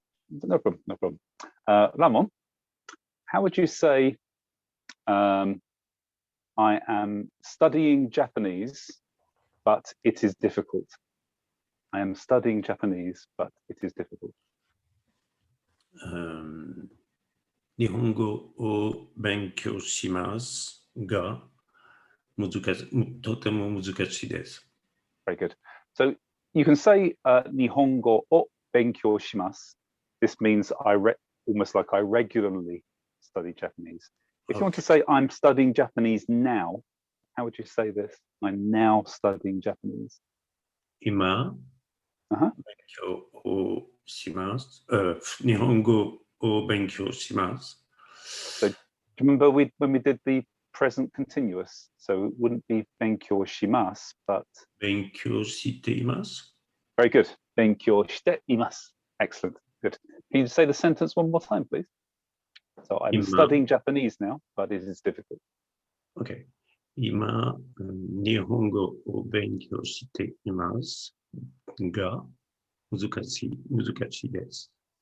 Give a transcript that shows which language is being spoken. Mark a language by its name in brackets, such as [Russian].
[English] No problem. No problem. Ramon, how would you say I am studying Japanese, but it is difficult? I am studying Japanese, but it is difficult. [Japanese] 日本語を勉強しますが、とても難しいです。 [English] Very good. So you can say [Japanese] 日本語を勉強します. [English] This means almost like I regularly study Japanese. If you want to say I'm studying Japanese now, how would you say this? I'm now studying Japanese. [Japanese] 今、勉強をします。日本語を勉強します。 [English] So do you remember when we did the present continuous? So it wouldn't be [Japanese] 勉強します, [English] but [Japanese] 勉強しています。 [English] Very good. [Japanese] 勉強しています. [English] Excellent. Good. Can you say the sentence one more time, please? So I'm studying Japanese now, but it is difficult. Okay. [Japanese] 今、日本語を勉強していますが、難しいです。